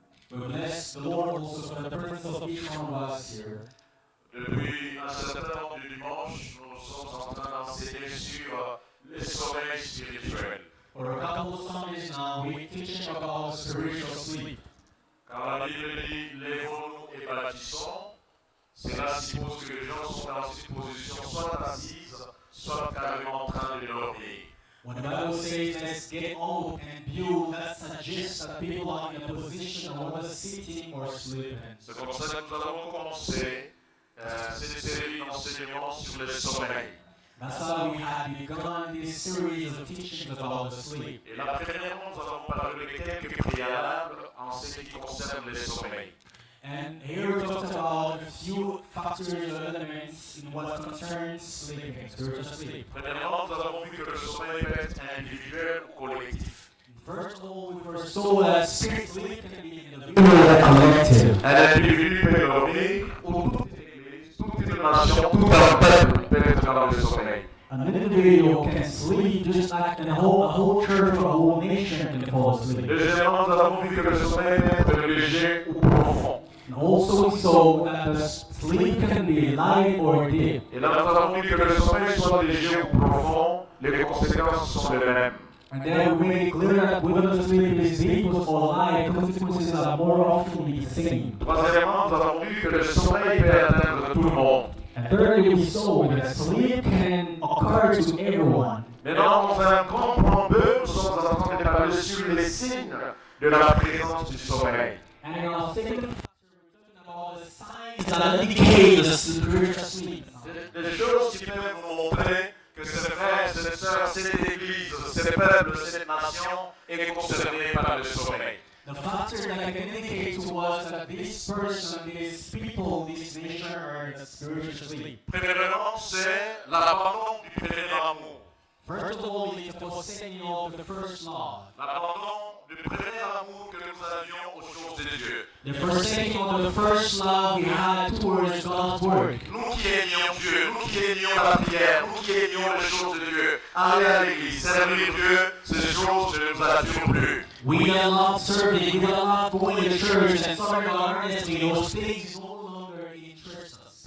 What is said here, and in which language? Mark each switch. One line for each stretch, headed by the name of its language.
English: We bless the Lord also for the presence of each one of us here.
French: Depuis un certain nombre de dimanches, nous sommes en train d'enseigner sur les sommeils spirituels.
English: For a couple of Sundays now, we're teaching about spiritual sleep.
French: Car la Bible dit, lèvons-nous et bâtissons. Cela suppose que les gens sont dans une position soit assise, soit carrément en train de dormir.
English: When the Bible says let's get up and build, that suggests that people are in a position of whether sitting or sleeping.
French: C'est comme ça que nous avons commencé cette série d'enseignements sur le sommeil.
English: That's how we have begun this series of teachings about the sleep.
French: Et la première, nous avons parlé de quelques préalables en ce qui concerne le sommeil.
English: And here we talked about a few factors or elements in what concerns sleeping, spiritual sleep.
French: Premièrement, nous avons vu que le sommeil peut être individuel ou collectif.
English: First of all, we first saw that spirit sleep can be individual or collective.
French: Un individu peut dormir ou toute l'église, toute une nation, tout un peuple peut être dans le sommeil.
English: An individual can sleep just like a whole church or a whole nation can fall asleep.
French: Deuxièmement, nous avons vu que le sommeil peut être léger ou profond.
English: And also we saw that the sleep can be light or deep.
French: Et là, nous avons vu que le sommeil soit léger ou profond, les conséquences sont les mêmes.
English: And then we made it clear that whether the sleep is deep or light, consequences are more often the same.
French: Troisièmement, nous avons vu que le sommeil peut atteindre tout le monde.
English: And thirdly, we saw that sleep can occur to everyone.
French: Maintenant, dans un grand plan 2, nous sommes en train de parler sur les signes de la présence du sommeil.
English: And in our second chapter, we're talking about the signs that indicate the spiritual sleep.
French: Des choses qui peuvent nous montrer que ces frères, ces sœurs, cette église, ces peuples, cette nation est concernée par le sommeil.
English: The factor that can indicate to us that this person, these people, this nation are in a spiritual sleep.
French: Premièrement, c'est l'abandon du premier amour.
English: First of all, it's the forsaking of the first love.
French: L'abandon du premier amour que nous avions aux choses de Dieu.
English: The forsaking of the first love we had towards God's work.
French: Nous qui aimions Dieu, nous qui aimions la prière, nous qui aimions les choses de Dieu, aller à l'église, servir Dieu, ces choses ne nous attirent plus.
English: We that love serving, we that love going to church and serving God earnestly, those things no longer interest us.